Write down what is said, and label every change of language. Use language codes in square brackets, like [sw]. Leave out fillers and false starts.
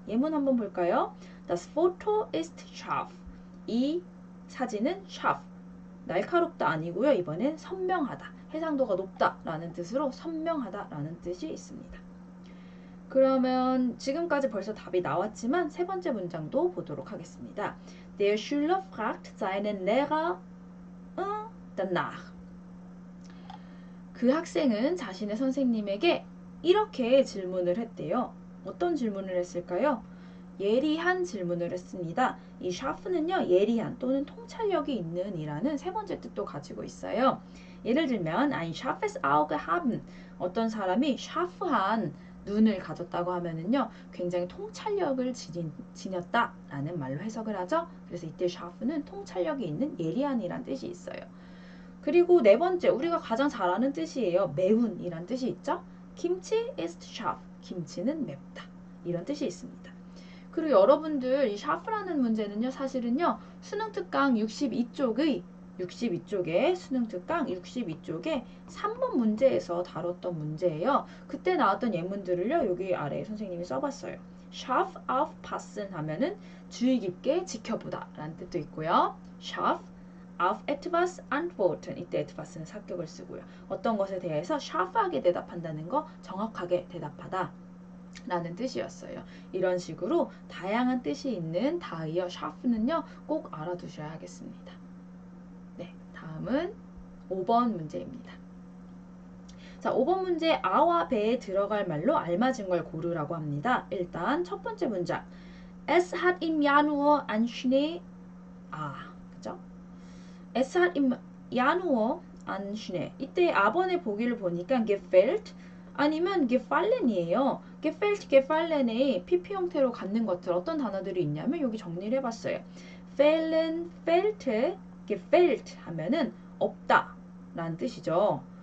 [ko] 예문 한번 볼까요? [de] Das Foto ist scharf. [ko] 이 사진은 scharf. 날카롭다 아니고요. 이번엔 선명하다. 해상도가 높다라는 뜻으로 선명하다라는 뜻이 있습니다. 그러면 지금까지 벌써 답이 나왔지만 세 번째 문장도 보도록 하겠습니다. [de] Der Schüler fragt seinen Lehrer danach. [ko] 그 학생은 자신의 선생님에게 이렇게 질문을 했대요. 어떤 질문을 했을까요? 예리한 질문을 했습니다. 이 scharf는요, 예리한 또는 통찰력이 있는 이라는 세 번째 뜻도 가지고 있어요. 예를 들면 [de] ein scharfes Auge haben, [ko] 어떤 사람이 scharf한 눈을 가졌다고 하면은요, 굉장히 통찰력을 지녔다라는 말로 해석을 하죠. 그래서 이때 scharf는 통찰력이 있는 예리한이란 뜻이 있어요. 그리고 네 번째, 우리가 가장 잘 아는 뜻이에요. 매운이란 뜻이 있죠. 김치 is scharf, 김치는 맵다. 이런 뜻이 있습니다. 그리고 여러분들 이 scharf라는 문제는요, 사실은요, 수능 특강 62쪽에 수능 특강 62쪽에 3번 문제에서 다뤘던 문제예요. 그때 나왔던 예문들을요, 여기 아래에 선생님이 써봤어요. scharf aufpassen 하면은 주의 깊게 지켜보다 라는 뜻도 있고요. [de] scharf auf etwas antworten, [ko] 이때 etwas는 사격을 쓰고요. 어떤 것에 대해서 sharp하게 대답한다는 거, 정확하게 대답하다 라는 뜻이었어요. 이런 식으로 다양한 뜻이 있는 다이어 sharp는요, 꼭 알아두셔야 하겠습니다. 네, 다음은 5번 문제입니다. 자, 5번 문제 아와 배에 들어갈 말로 알맞은 걸 고르라고 합니다. 일단 첫 번째 문장. [de] Es hat im Januar an Schnee. [ko] 그죠? [de] Es hat im Januar an Schnee. [ko] 이때 아번의 보기를 보니까 gefällt 아니면 gefallen이에요. gefällt, gefallen의 PP 형태로 갖는 것들 어떤 단어들이 있냐면 여기 정리를 해봤어요. fallen, felt, gefällt 하면은 없다 라는 뜻이죠.